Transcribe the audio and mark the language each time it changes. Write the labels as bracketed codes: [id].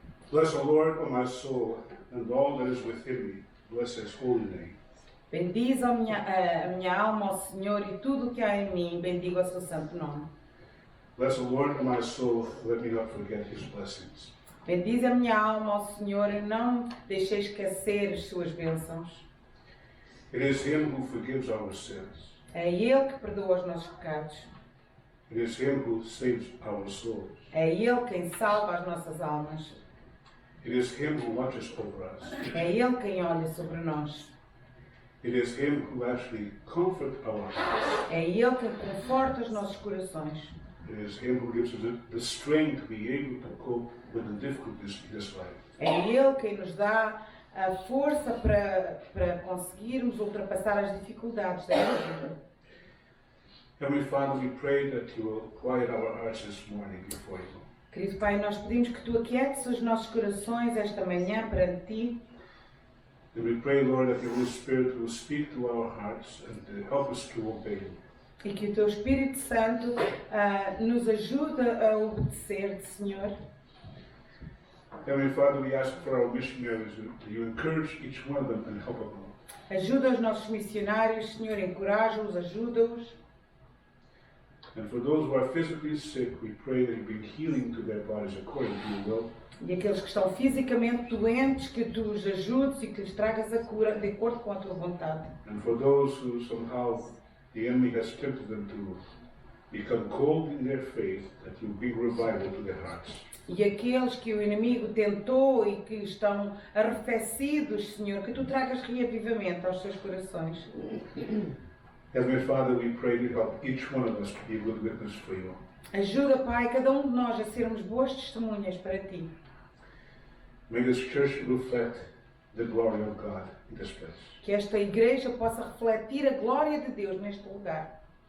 [en] Bless the Lord, O my soul, and all that is within me. Bless His holy name. [pt] Bendize a minha alma ao Senhor e tudo o que há em mim, bendiga o seu santo nome. [en] Bless the Lord, O my soul, let me not forget His blessings. [pt] Bendize a minha alma ao Senhor e não deixei esquecer as suas bênçãos. [en] It is Him who forgives our sins. [pt] É Ele que perdoa os nossos pecados. [en] It is Him who saves our souls. [pt] É Ele quem salva as nossas almas. [en] It is Him who watches over us. [pt] É Ele quem olha sobre nós. [en] It is Him who actually comforts our hearts. [pt] É Ele quem conforta os nossos corações. [en] It is Him who gives us the strength to be able to cope with the difficulties in this life. [pt] É Ele quem nos dá a força para conseguirmos ultrapassar as dificuldades da vida. [en] Heavenly Father, we pray that You will quiet our hearts this morning before You. [pt] Querido Pai, nós pedimos que Tu aquietes os nossos corações esta manhã perante Ti. [en] And we pray, Lord, that the Holy Spirit will speak to our hearts and help us to obey You. [pt] E que o Teu Espírito Santo nos ajude a obedecer-te, Senhor. [en] Heavenly Father, we ask for our missionaries that You encourage each one of them and help them. [pt] Ajuda os nossos missionários, Senhor, encoraja-os, ajuda-os. [en] And for those who are physically sick, we pray that You bring healing to their bodies according to Your will. [pt] E aqueles que estão fisicamente doentes, que Tu os ajudes e que lhes tragas a cura de acordo com a Tua vontade. [en] And for those who somehow the enemy has tempted them to become cold in their faith, that You bring revival to their hearts. [pt] E aqueles que o inimigo tentou e que estão arrefecidos, Senhor, que Tu tragas reavivamento aos seus corações. [en] Heavenly Father, we pray to help each one of us to be a good witness for You. [pt] Ajuda, Pai, cada um de nós a sermos boas testemunhas para Ti. [en] May this church reflect the glory of God in this place. [pt] Que esta igreja possa refletir a glória de Deus neste lugar.